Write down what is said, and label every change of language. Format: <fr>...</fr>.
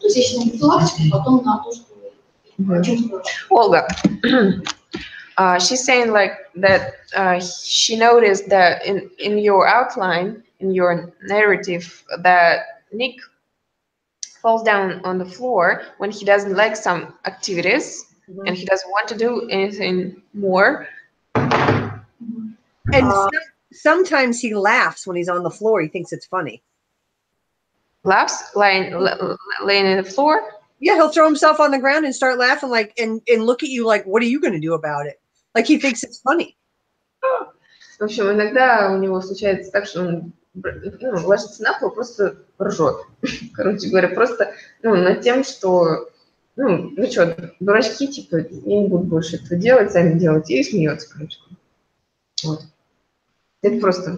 <ru>То есть если на профилактику, потом на то, что...</ru> <en>Olga, she's saying like that she noticed that in your outline, in your narrative, that Nick falls down on the floor when he doesn't like some activities and he doesn't want to do anything more. And sometimes he laughs when he's on the floor. He thinks it's funny. Laughs, laying on the floor? Yeah, he'll throw himself on the ground and start laughing, like, and look at you like, what are you going to do about it? Like he thinks it's funny.</en> <ru>В общем, иногда у него случается так, что он ложится на пол, просто ржет. Короче говоря, просто над тем, что вы что, дурачки, типа, я не буду больше этого делать, сами делайте, и смеется, короче. Вот. Это просто...</ru>